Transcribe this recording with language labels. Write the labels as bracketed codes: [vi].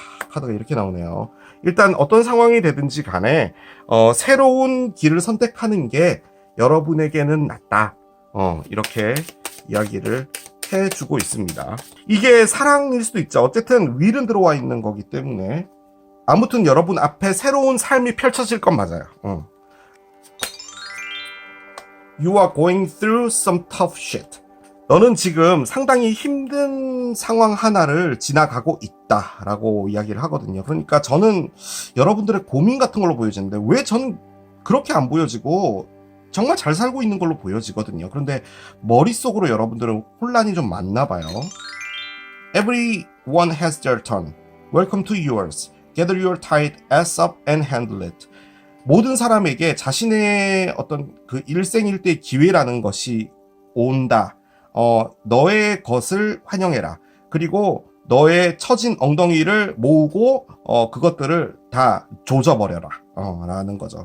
[ko] 카드가 이렇게 나오네요. 일단 어떤 상황이 되든지 간에 새로운 길을 선택하는 게 여러분에게는 낫다, 이렇게 이야기를 해주고 있습니다. 이게 사랑일 수도 있죠. 어쨌든 윌은 들어와 있는 거기 때문에 아무튼 여러분 앞에 새로운 삶이 펼쳐질 건 맞아요. [en] You are going through some tough shit. [ko] 너는 지금 상당히 힘든 상황 하나를 지나가고 있다라고 이야기를 하거든요. 그러니까 저는 여러분들의 고민 같은 걸로 보여지는데, 왜 저는 그렇게 안 보여지고 정말 잘 살고 있는 걸로 보여지거든요. 그런데 머릿속으로 여러분들은 혼란이 좀 많나 봐요. [en] Everyone has their turn. Welcome to yours. Gather your tight ass up and handle it. [ko] 모든 사람에게 자신의 어떤 그 일생일대의 기회라는 것이 온다. 너의 것을 환영해라. 그리고 너의 처진 엉덩이를 모으고 그것들을 다 조져버려라 라는 거죠.